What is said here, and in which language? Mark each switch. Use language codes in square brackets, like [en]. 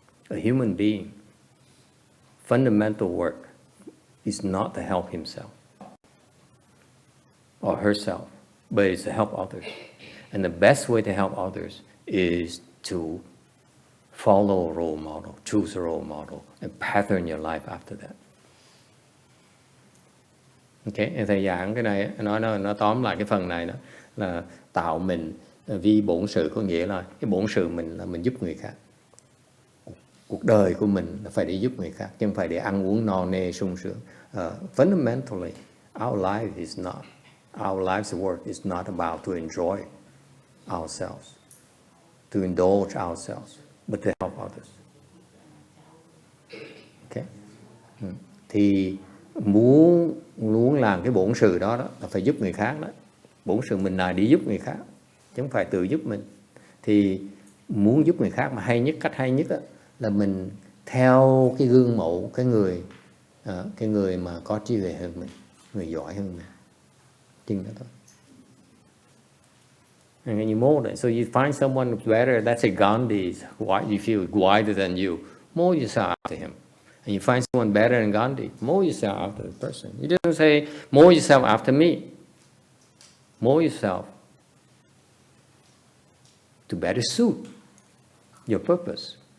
[en] A human being, fundamental work is not to help himself or herself, but it's to help others. And the best way to help others is to follow a role model, choose a role model, and pattern your life after that. [vi] Ok, thầy giảng cái này, nó tóm lại cái phần này đó là tạo mình vi bổn sự, có nghĩa là cái bổn sự mình là mình giúp người khác. Cuộc đời của mình là phải để giúp người khác, chứ không phải để ăn uống no nê sung sướng. [en] Fundamentally, our life is not, our life's work is not about to enjoy ourselves, to indulge ourselves, but to help others. Okay? [vi] Thì muốn làm cái bổn sự đó là phải giúp người khác đó. Bổn sự mình là đi giúp người khác, chứ không phải tự giúp mình. Thì muốn giúp người khác mà cách hay nhất là mình theo cái gương mẫu, cái người mà có trí huệ hơn mình, người giỏi hơn mình. Chừng đó thôi. [en] And then you mold it. So you find someone who's better, let's say Gandhi, you feel wider than you, mold yourself after him. And you find someone better than Gandhi, mold yourself after the person. You don't say, mold yourself after me. Mold yourself to better suit your purpose.